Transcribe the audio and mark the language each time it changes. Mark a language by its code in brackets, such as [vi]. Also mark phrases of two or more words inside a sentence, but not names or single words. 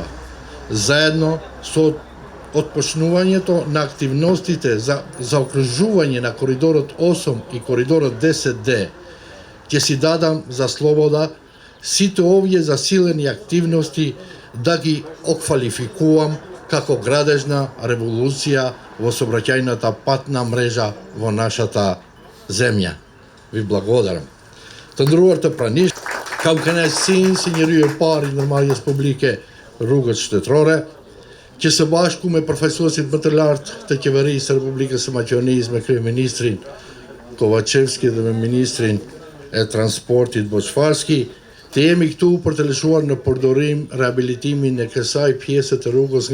[mk] Заедно со отпочнувањето на активностите за заокружување на Коридорот 8 и Коридорот 10D, ќе си дадам за слобода сите овие засилени активности да ги оквалификувам како градежна револуција во сообраќајната патна мрежа во нашата земја. Ви благодарам. [sq] Të nderuar të pranisht, kam kënaqësinë si njeriu I parë I ndërmarrjes publike rrugët shtetërore, që së bashku me përfaqësuesit më të lartë të qeverisë së Republikës së Maqedonisë, me kryeministrin Kovacevski dhe me ministrin e transportit Boçfarski, të jemi këtu për të lëshuar në përdorim rehabilitimin e kësaj pjese të rrugës